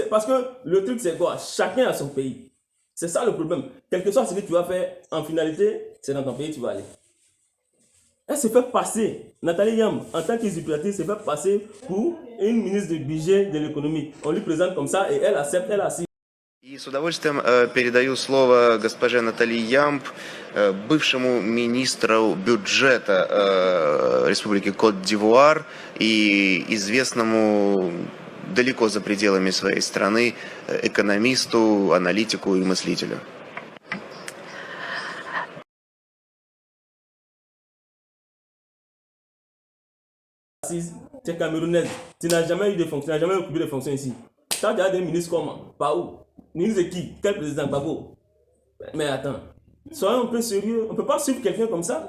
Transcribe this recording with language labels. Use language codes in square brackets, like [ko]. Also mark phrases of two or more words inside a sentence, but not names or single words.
[fr] Parce que le truc c'est quoi? Chacun a son pays. C'est ça le problème. Quel que soit ce que tu vas faire, en finalité, c'est dans ton pays que tu vas aller. Elle se fait passer, Nathalie Yamb, en tant qu'usurpatrice, se fait passer pour une ministre du budget de l'économie. On lui présente comme ça et elle accepte, elle assiste. [ru] И с удовольствием передаю слово госпоже Наталье Ямб, бывшему министру бюджета Республики Кот-д'Ивуар и известному далеко за пределами своей страны экономисту, аналитику и мыслителю. [fr] Tu es camerounaise, tu n'as jamais eu de fonction, tu n'as jamais occupé de fonction ici. Tu as déjà des ministres comment? Par où? Ministre de qui? Quel président? Babo? Mais attends, soyons un peu sérieux, on ne peut pas suivre quelqu'un comme ça.